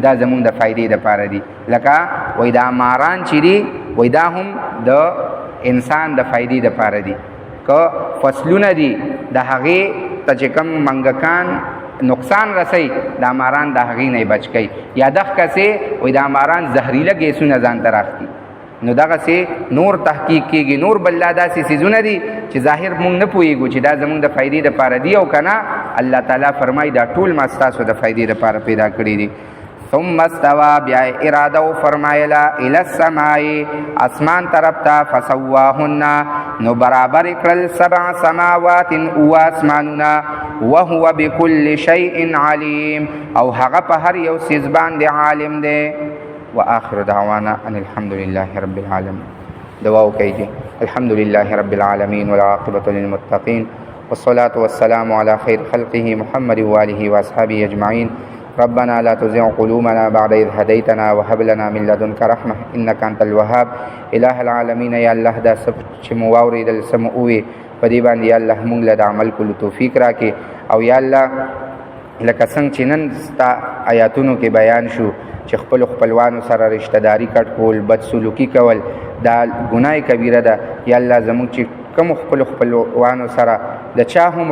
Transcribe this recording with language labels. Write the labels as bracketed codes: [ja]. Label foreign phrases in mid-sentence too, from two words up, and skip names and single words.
[ps] دا زمونږ د فایدې دپاره دي لکه وایي دا ماران چې دي وایي دا هم د انسان د فایدې دپاره دي که فصلونه دي د هغې ته چې کوم منګکان نقصان رسي دا ماران د هغې نه بچ کوي یا دغسې وایي دا ماران زهریله ګیسونه ځان ته راخلي نو دغسې نور تحقیق کېږي نور بله داسې څیزونه دي چې ظاهر مونږ نه پوهېږو چې دا زمونږ د فایدې دپاره دي او که نه الله تعالی فرمایي دا ټول ما ستاسو د فایدې دپاره پیدا کړي دي [ar] ثم استوى [ps] بیا اراده و فرمایله [ar] الی السماء [ps] اسمان طرف ته فسواهن نو برابر کړل 7 سماوات او اسمانونه [ar] وهو بكل شيء علیم [ps] او هغه په هر یو څیز باندې عالم دی [ar] واخر دعوانا ان الحمد لله رب العالمين [ps] دعا وکړئ [ar] الحمد لله رب العالمين والعاقبة للمتقين والصلاة والسلام على خير خلقه محمد وآله وأصحابه أجمعين ربنا لا تزغ قلوبنا بعد إذ هديتنا وهب لنا من لدنك رحمة إنك أنت الوهاب إله العالمين يا الله [ps] دا سب چې مو واورېدل څه مو ووې په دې باندې یا الله مونږ له د عمل کولو توفیق راکړي او یا الله لکه څنګه چې نن ستا آیاتونو کې بیان شو چې خپلوانو سره رشتہ داری کټ کول بد سلوکی کول دا ګناه کبیره ده یا الله زموږ چې کوم خپلوانو سره د چا هم